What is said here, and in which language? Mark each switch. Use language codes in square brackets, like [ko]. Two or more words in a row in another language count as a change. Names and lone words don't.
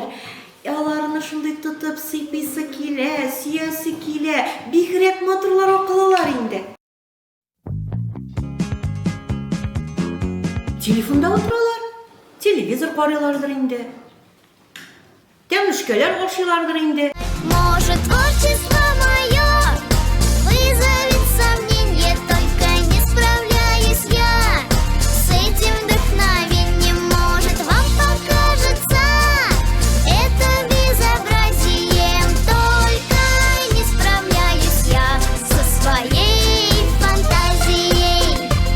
[tt] Аларны шундый тотып сыйпыйсы килә, сөясе килә. Бигрәк матурларга калалар инде. Телефонда утыралар, телевизор карыйлардыр инде. Тәмушкәләр ашыйлардыр инде. [ru] Может, творчество мое вызовет сомнение, только не справляюсь я с этим вдохновением. Может, вам покажется это безобразием, только не справляюсь я со своей фантазией.